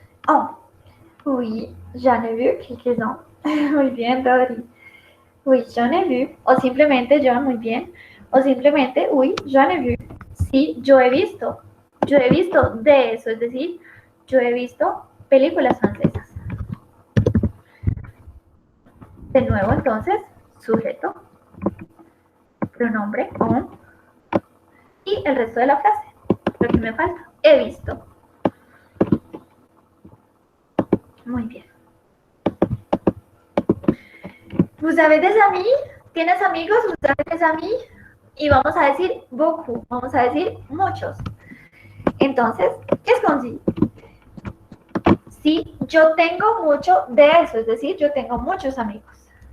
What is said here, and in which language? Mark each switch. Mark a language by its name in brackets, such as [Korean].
[French] Oh, oui, j'en ai vu quelques-uns. [Spanish] Muy bien, Dori. [French] Oui, j'en ai vu. [Spanish] O simplemente John, muy bien. O simplemente, [French] oui, j'en ai vu. [Spanish] Sí, yo he visto. Yo he visto de eso, es decir, yo he visto películas francesas. De nuevo, entonces, sujeto, pronombre, on, y el resto de la frase. Lo que me falta, he visto. Muy bien. [French] Vous avez des amis? [Spanish] ¿Tienes amigos? [French] Vous avez des amis? [Spanish] Y vamos a decir beaucoup, vamos a decir muchos. [French] Entonces, qu'est-ce qu'on dit? [Spanish] Sí, yo tengo mucho de eso, es decir, yo tengo muchos amigos.